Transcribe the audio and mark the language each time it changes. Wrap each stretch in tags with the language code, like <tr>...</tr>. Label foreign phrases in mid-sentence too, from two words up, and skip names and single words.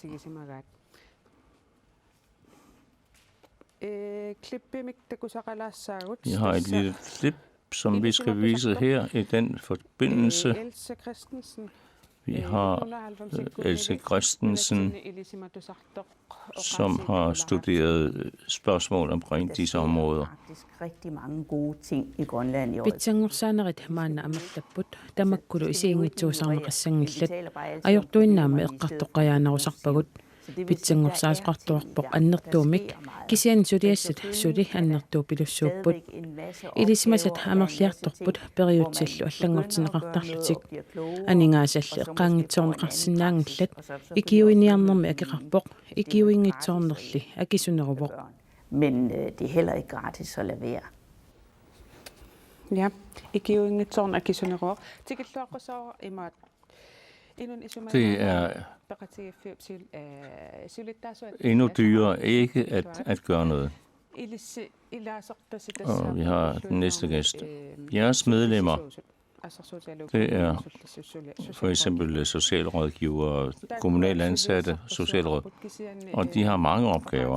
<da>Jeg har et lille klip, som vi skal vise her i den forbindelse. Vi har Else Christensen, som har studeret spørgsmål omkring disse områder. Rigtig mange gode ting i Grønland i år.</da> <kl>Pitsangursaanerit hamaana amattapput tamakkulu isiingitsuusarneqassangillat ajortuinnaama eqqartoqqajaanarussarpagut pitsangursaasoqartuarpoq annertuumik kisian suliassat suli annertuu pilussuupput ilisimasat amerliartorput periutsillu allangortineqartarlutik aningaasall eqqaangitsoorneqarsinnaangillat ikiuiniarnermi akiqarpoq ikiuingitsoornerli akisuneruvoq.</kl> <da>Men det er heller ikke gratis at lade være. Ja,</da> <kl>ikiuingitsoorn akisuneruvoq tikilluaqqusoo imaat.</kl> <da>Det er endnu dyrere ikke at gøre noget. Og vi har den næste gæst. Jeres medlemmer Det er for eksempel socialrådgivere, kommunale ansatte, socialråd, og de har mange opgaver.</da>